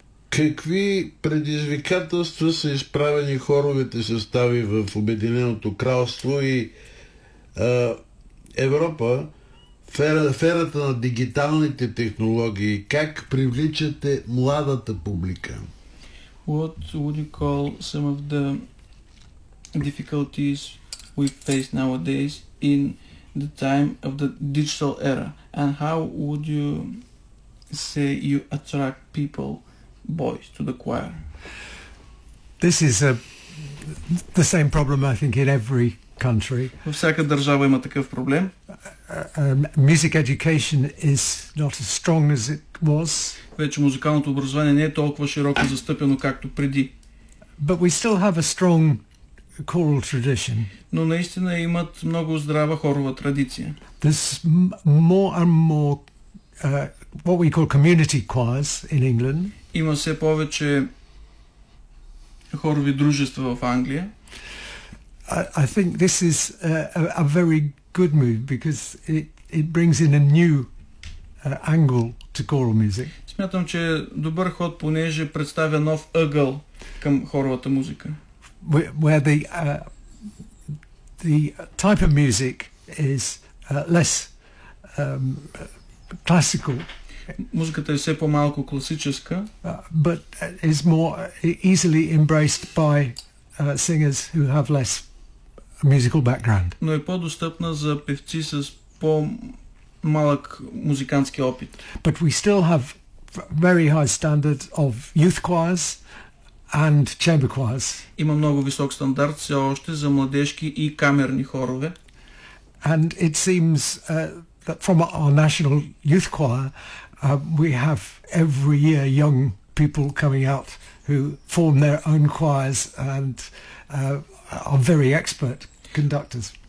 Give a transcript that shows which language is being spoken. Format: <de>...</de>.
<bg>Какви предизвикателства са изправени хоровите състави в Обединеното кралство и Европа в ерата на дигиталните технологии? Как привличате младата публика?</bg> <en>What would you call some of the difficulties we face nowadays in the time of the digital era? And how would you say you attract people, boys, to the choir? This is the same problem, I think, in every country.</en> <bg>Всяка държава има такъв проблем.</bg> <en>Music education is not as strong as it was.</en> <bg>Вече музикалното образование не е толкова широко застъпено, както преди.</bg> <en>But we still have a strong choral tradition.</en> <bg>Но наистина имат много здрава хорова традиция.</bg> <en>There's more and more what we call community choirs in England.</en> <bg>Има все повече хорови дружества в Англия.</bg> <en>I think this is a very good move because it brings in a new angle to choral music.</en> <bg>Смятам, че е добър ход, понеже представя нов ъгъл към хоровата музика.</bg> <en>Where the type of music is less classical.</en> <bg>Музиката е все по-малко класическа,</bg> <en>but is more easily embraced by singers who have less musical background.</en> <bg>Но е по-достъпна за певци с по-малък музикански опит.</bg> <en>But we still have very high standards of youth choirs and chamber choirs.</en> <bg>Има много висок стандарт все още за младежки и камерни хорове.</bg> <en>And it seems that from our national youth choir we have every year young people coming out who form their own choirs and are very expert conductors.</en>